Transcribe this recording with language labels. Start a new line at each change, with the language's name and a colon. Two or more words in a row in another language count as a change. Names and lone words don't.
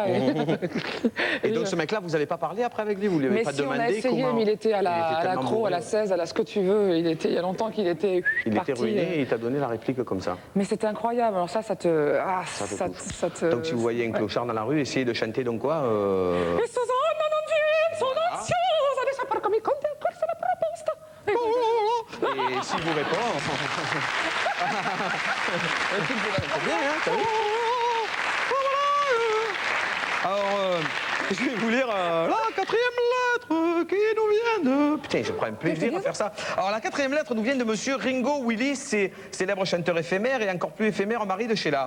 French: Et donc ce mec-là, vous n'avez pas parlé après avec lui? Vous lui avez pas demandé? Mais si, on a essayé, mais il était à la Cro, à la 16, à la ce que tu veux. Il y a longtemps qu'il était parti. Il était ruiné et il t'a donné la réplique comme ça. Mais c'était incroyable. Alors ça te... Ah, ça te... Donc si vous voyez un clochard dans la rue, essayez de chanter donc quoi
Italian: Et Susanna non viene, sono ansiosa di saper come conti a colse la proposta.
French: Et s'il vous répond... C'est bien, hein, t'as vu? Alors, je vais vous lire la 4e lettre qui nous vient 2. Putain, je prends un plaisir à faire ça. Alors, la 4e lettre nous vient de monsieur Ringo Willis, célèbre chanteur éphémère et encore plus éphémère mari de Sheila.